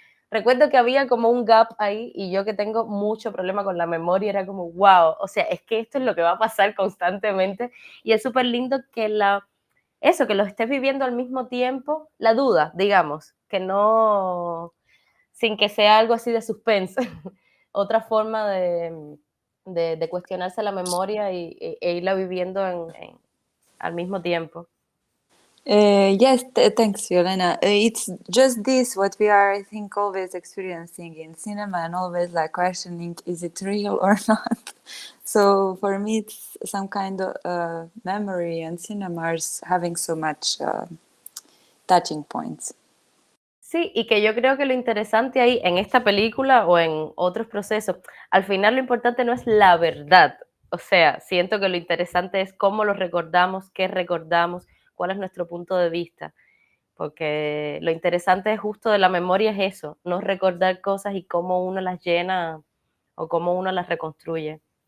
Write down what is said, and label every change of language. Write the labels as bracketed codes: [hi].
[es] Recuerdo que había como un gap ahí y yo que tengo mucho problema con la memoria era como, wow, o sea, es que esto es lo que va a pasar constantemente y es súper lindo que que lo estés viviendo al mismo tiempo, la duda, digamos, que no, sin que sea algo así de suspense, otra forma de cuestionarse la memoria e irla viviendo al mismo tiempo. [en] Yes, thanks, Violena. It's just this what we are, I think, always experiencing in cinema and always like questioning, is it real or not? So for me, it's some kind of memory, and cinema is having so much touching points. [es] Sí, y que yo creo que lo interesante ahí, en esta película o en otros procesos, al final lo importante no es la verdad. O sea, siento que lo interesante es cómo lo recordamos, qué recordamos, cuál es nuestro punto de vista. Porque lo interesante justo de la memoria es eso, no recordar cosas y cómo uno las llena o cómo uno las reconstruye.